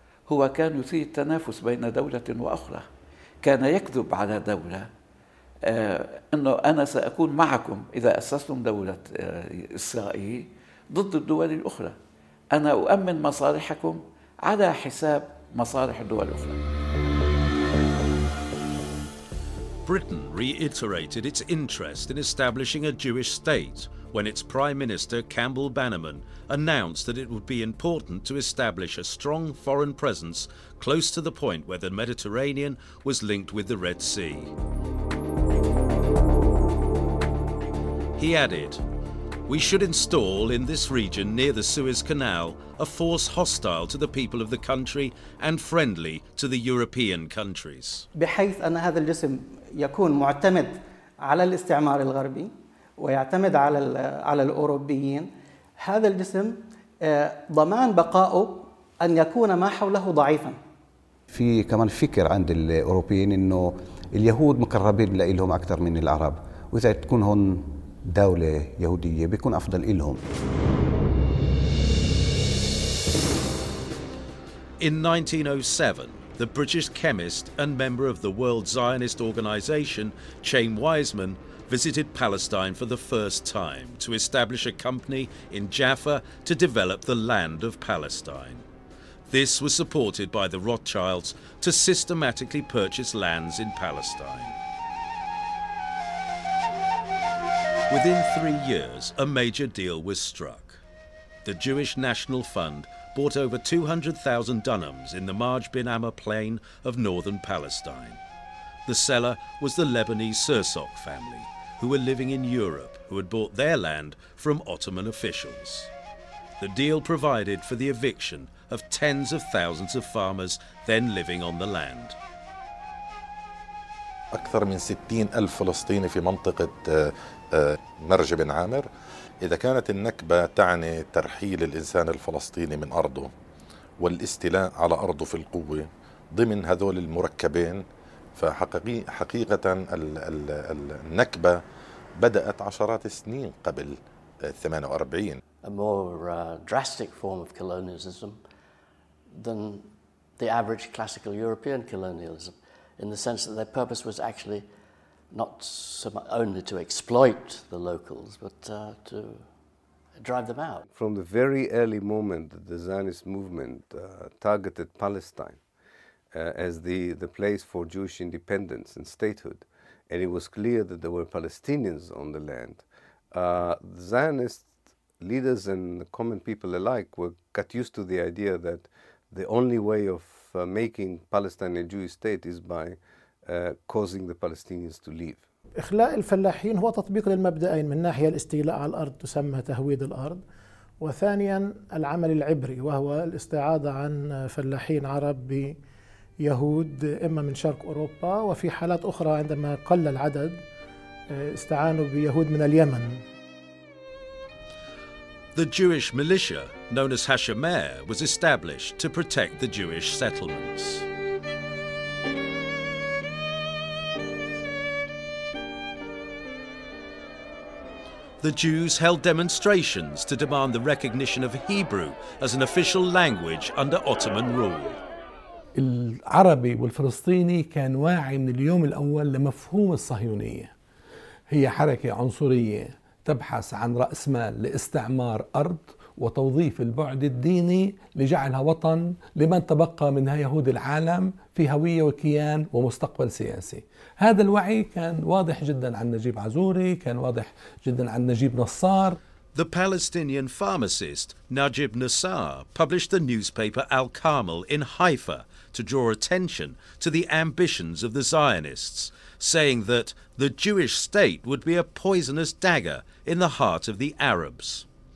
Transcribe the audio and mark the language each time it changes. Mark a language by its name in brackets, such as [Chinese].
[Arabic] هو كان يثير التنافس بين دولة وأخرى، كان يكذب على دولة أنه أنا سأكون معكم إذا أسستم دولة إسرائيل ضد الدول الأخرى، أنا أؤمن مصالحكم على حساب مصالح الدول الأخرى. [English] Britain reiterated its interest in establishing a Jewish state when its Prime Minister Campbell Bannerman announced that it would be important to establish a strong foreign presence close to the point where the Mediterranean was linked with the Red Sea. He added, "We should install in this region near the Suez Canal a force hostile to the people of the country and friendly to the European countries." [Arabic] بحيث أن هذا الجسم يكون معتمد على الاستعمار الغربي ويعتمد على الأوروبيين. هذا الجسم ضمان بقائه أن يكون ما حوله ضعيفا. في كمان فكر عند الأوروبيين إنه اليهود مقربين لهم أكثر من العرب، وإذا تكون هون دولة يهودية بيكون أفضل إلهم. [English] In 1907, the British chemist and member of the World Zionist Organization, Chaim Weizmann, visited Palestine for the first time to establish a company in Jaffa to develop the land of Palestine. This was supported by the Rothschilds to systematically purchase lands in Palestine. Within 3 years, a major deal was struck. The Jewish National Fund bought over 200,000 dunams in the Marj bin Amma plain of northern Palestine. The seller was the Lebanese Sursok family, who were living in Europe, who had bought their land from Ottoman officials. The deal provided for the eviction of tens of thousands of farmers then living on the land. [Arabic] أكثر من 60,000 فلسطيني في منطقة مرج بن عامر. إذا كانت النكبة تعني ترحيل الإنسان الفلسطيني من أرضه والاستيلاء على أرضه في القوة ضمن هذول المركبين، فحقيقة النكبة بدأت عشرات السنين قبل 48. [English] A more drastic form of colonialism than the average classical European colonialism, in the sense that their purpose was actually not so much only to exploit the locals, but to drive them out. From the very early moment that the Zionist movement targeted Palestine as the place for Jewish independence and statehood, and it was clear that there were Palestinians on the land, the Zionist leaders and common people alike got used to the idea that the only way of making Palestine a Jewish state is by causing the Palestinians to leave. [Arabic] إخلاء الفلاحين هو تطبيق للمبدأين، من ناحية الاستيلاء على الأرض تسمى تهويد الأرض، وثانيا العمل العبري وهو الاستعاضة عن فلاحين عرب بيهود إما من شرق أوروبا، وفي حالات أخرى عندما قل العدد استعانوا بيهود من اليمن. [English] The Jewish militia, known as Hashomer, was established to protect the Jewish settlements. The Jews held demonstrations to demand the recognition of Hebrew as an official language under Ottoman rule. [Arabic] العربي والفلسطيني كان واعي من اليوم الأول لمفهوم الصهيونية. هي حركة عنصرية تبحث عن رأس مال لاستعمار أرض وتوظيف البعد الديني لجعلها وطن لمن تبقى منها يهود العالم في هوية وكيان ومستقبل سياسي. هذا الوعي كان واضح جدا عن نجيب عزوري، كان واضح جدا عن نجيب نصار. [English] The Palestinian pharmacist Najib Nassar published the newspaper Al-Carmel in Haifa to draw attention to the ambitions of the Zionists, saying that the Jewish state would be a poisonous dagger in the heart of the Arabs.